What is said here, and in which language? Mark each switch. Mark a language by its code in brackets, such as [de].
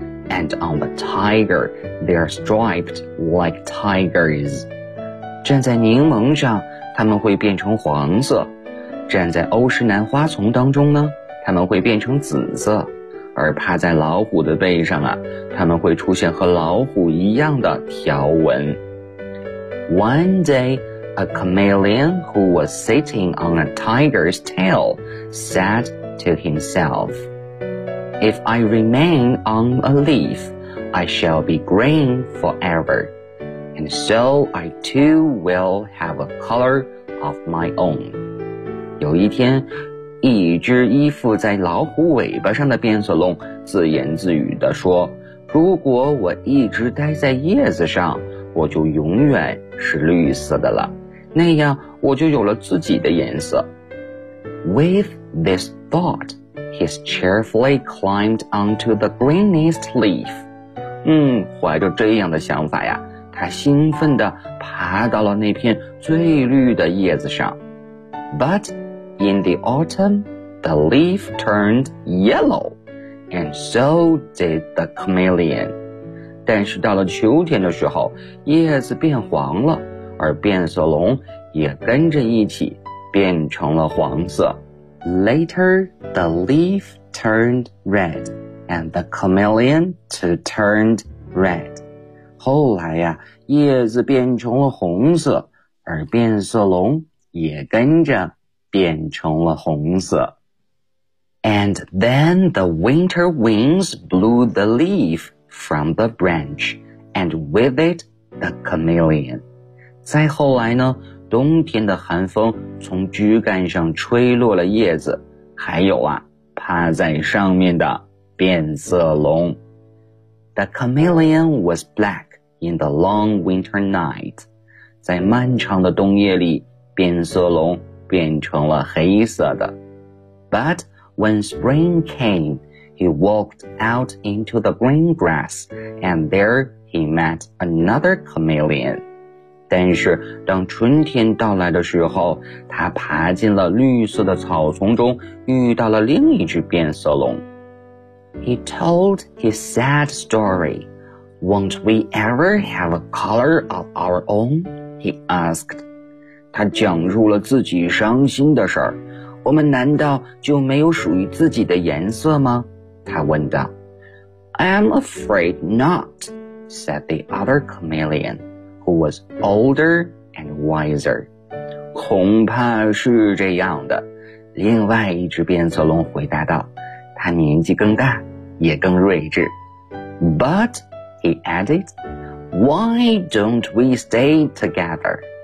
[en] And on the tiger, they are striped like tigers. [zh] 站在柠檬上，它们会变成黄色。站在欧石南花丛当中呢，它们会变成紫色。而趴在老虎的背上啊，它们会出现和老虎一样的条纹。 [en] One day, a chameleon who was sitting on a tiger's tail said to himself, If I remain on a leaf, I shall be green forever, and so I too will have a color of my own. [zh] 有一天一只依附在老虎尾巴上的变色龙自言自语地说，如果我一直待在叶子上，我就永远是绿色的了，那样我就有了自己的颜色。 [en] With this thought, he cheerfully climbed onto the greenest leaf. [zh] 怀着这样的想法呀，他兴奋地爬到了那片最绿的叶子上。 [en] But in the autumn, the leaf turned yellow, and so did the chameleon. [zh] 但是到了秋天的时候，叶子变黄了，而变色龙也跟着一起变成了黄色。 [en] Later, the leaf turned red, and the chameleon too turned red. [zh] 后来呀，叶子变成了红色，而变色龙也跟着变成了红色。 [en] And then the winter winds blew the leaf from the branch, and with it, the chameleon. [zh] 再后来呢，冬天的寒风从枝干上吹落了叶子，还有啊，趴在上面的变色龙。 [en] The chameleon was black in the long winter night. [zh] 在漫长的冬夜里，变色龙变成了黑色的。 [en] But when spring came, he walked out into the green grass, and there he met another chameleon. [zh] 但是当春天到来的时候，他爬进了绿色的草丛中，遇到了另一只变色龙。 [en] He told his sad story. Won't we ever have a color of our own? He asked. [zh] 他讲述了自己伤心的事儿。我们难道就没有属于自己的颜色吗？他问道。 [en] I'm afraid not, said the other chameleon. Who was older and wiser. [zh] 恐怕是这样的，另外一只变色龙回答道，他年纪更大，也更睿智。 [en] But, he added, why don't we stay together?